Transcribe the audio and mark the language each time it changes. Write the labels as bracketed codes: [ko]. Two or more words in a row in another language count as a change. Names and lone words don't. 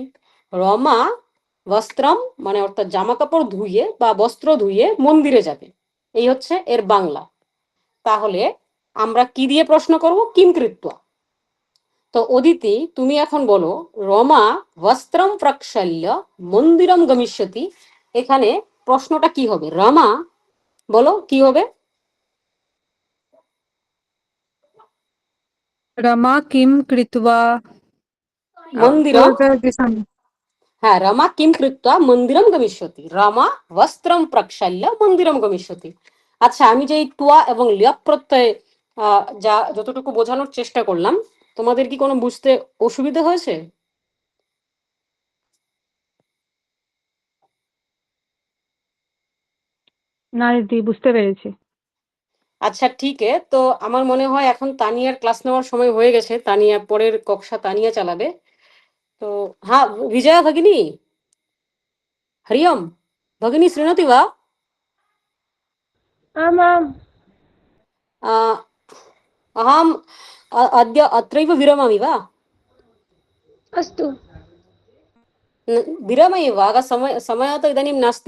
[sa] রমা বস্ত্রম [bn] মানে অর্থাৎ জামা কাপড় ধুয়ে বা বস্ত্র ধুয়ে মন্দিরে যাবে, এই হচ্ছে এর বাংলা। তাহলে আমরা কি দিয়ে প্রশ্ন করব? [sa] কিম কৃত্বা। [bn] তো অদিতি, তুমি এখন বলো [sa] রমা বস্ত্রম প্রক্ষাল্য মন্দিরম গমিষ্যতি, [bn] এখানে প্রশ্নটা কি হবে? রমা, বলো কি হবে? [sa] रमा किम कृत्वा মন্দিরম, पूर्वदिशं। হ্যাঁ, রমা কিম কৃত্বা মন্দিরম গমিষ্যতি। রমা বস্ত্রম প্রক্ষাল্য মন্দিরম গমিষ্যতি। [bn] আচ্ছা, আমি যে এই তুয়া এবং ল্যাপ প্রত্যয় যা যতটুকু বোঝানোর চেষ্টা করলাম, তোমাদের কি কোনো বুঝতে অসুবিধা হয়েছে? না দিদি, বুঝতে পেরেছি। আচ্ছা ঠিক তো আমার মনে হয় এখন তানিয়ার ক্লাস নেওয়ার সময় হয়ে গেছে। তানিয়া পরের কক্ষা তানিয়া চালাবে। তো হ্যাঁ, [sa] विजया भगिनी, हरि ओम। भगिनी शृणोति वा? आम् आम्। अहम् अद्य अत्रैव विरमामि वा? अस्तु। विरमयि वा? समयः तु इदानीं नास्ति।